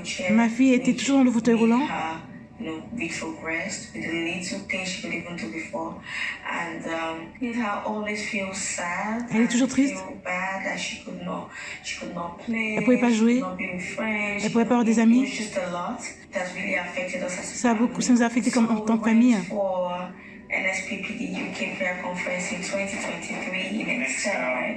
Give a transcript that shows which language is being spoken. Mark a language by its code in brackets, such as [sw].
[fr] Ma fille était toujours dans le fauteuil roulant. [en] Retrogressed with the little things she could even do before, and made her always feel sad. [fr] Elle est toujours triste. [en] Bad that she could not play. [fr] Elle pouvait pas jouer. Elle pouvait pas avoir des amis. [en] Really affected us as [fr] ça nous a affecté comme en tant que famille. [en] NSPPD UK Prayer Conference in 2023 in Excel, right?